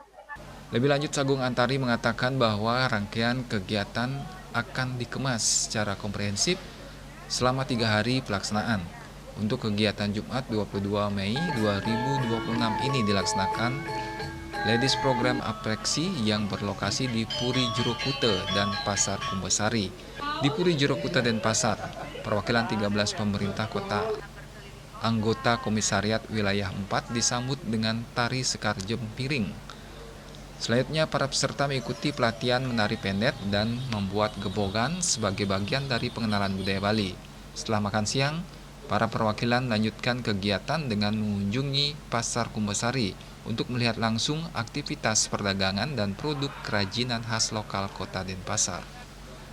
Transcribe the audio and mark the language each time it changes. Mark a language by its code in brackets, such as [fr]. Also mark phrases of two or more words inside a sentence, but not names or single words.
[id] Lebih lanjut, Sagung Antari mengatakan bahwa rangkaian kegiatan akan dikemas secara komprehensif selama 3 hari pelaksanaan. Untuk kegiatan Jumat 22 Mei 2026 ini dilaksanakan Ladies Program APEKSI yang berlokasi di Puri Jerekute dan Pasar Kumbasari. Di Puri Jerekute Denpasar, perwakilan 13 pemerintah kota anggota Komisariat Wilayah 4 disambut dengan tari sekar jempiring. Selanjutnya, para peserta mengikuti pelatihan menari pendet dan membuat gebogan sebagai bagian dari pengenalan budaya Bali. Setelah makan siang, para perwakilan melanjutkan kegiatan dengan mengunjungi Pasar Kumbasari untuk melihat langsung aktivitas perdagangan dan produk kerajinan khas lokal Kota Denpasar.